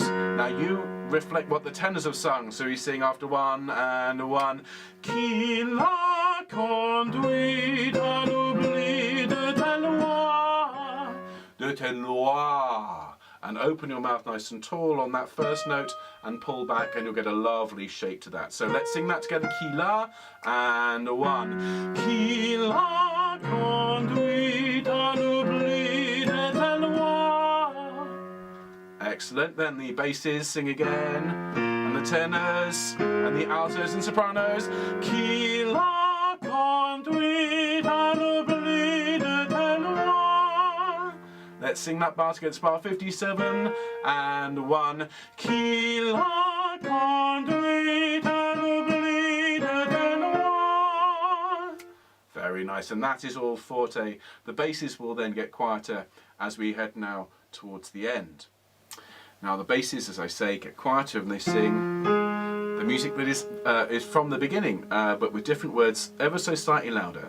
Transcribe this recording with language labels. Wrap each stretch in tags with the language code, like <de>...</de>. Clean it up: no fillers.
<en>Now you reflect what the tenors have sung. So you sing after 1 and 1.</en> <fr>Qui l'a conduit à l'oubli de tes lois, de tes lois.</fr> <en>And open your mouth nice and tall on that first note and pull back, and you'll get a lovely shape to that. So let's sing that together.</en> <fr>Qui l'a,</fr> <en>and 1.</en> <fr>Qui l'a conduit à l'oubli de tes lois.</fr> <en>Excellent. Then the basses sing again, and the tenors, and the altos and sopranos.</en> <fr>Qui l'a conduit à l'oubli de tes lois.</fr> <en>Let's sing that bar together. Bar 57 and 1.</en> <fr>Qui l'a conduit à l'oubli de tes lois.</fr> <en>Very nice, and that is all forte. The basses will then get quieter as we head now towards the end. Now the basses, as I say, get quieter and they sing the music that is from the beginning, but with different words ever so slightly louder.</en>